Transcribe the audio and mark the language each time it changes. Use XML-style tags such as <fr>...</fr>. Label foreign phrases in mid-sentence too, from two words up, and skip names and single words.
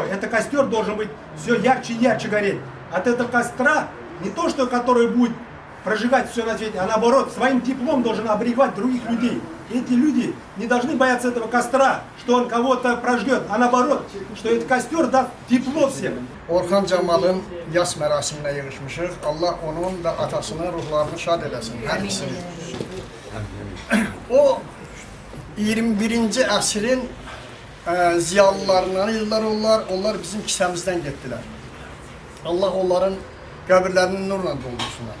<ru>Это костер должен быть все ярче и ярче гореть. От этого костра не то, что который будет прожигать все на свете, а наоборот, своим теплом должен обрегать других людей. Эти люди не должны бояться этого костра, что он кого-то прожгет, а наоборот, что этот костер даст тепло всем.</ru> <az>Orxan Camal'ın yas mərasiminə yığışmışıq. Allah onun da atasının ruhlarını şad eləsin. Hər ikisini. O 21-ci əsrin ziyalılarından idilər onlar. Onlar bizim kisəmizdən getdilər. Allah onların qəbirlərini nurla doldursunlar.</az>